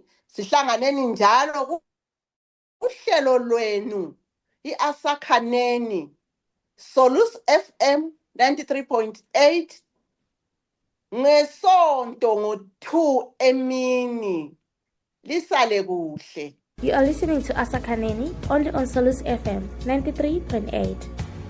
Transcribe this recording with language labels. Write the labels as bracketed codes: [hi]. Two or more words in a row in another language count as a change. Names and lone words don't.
[nd] Sihlanganeni njalo uhlelo lwenu iAsakhaneni Solus FM 93.8 ngesonto ngo-2 emini. Lisale kuhle. [en] You are listening to Asakhaneni only on Solus FM 93.8.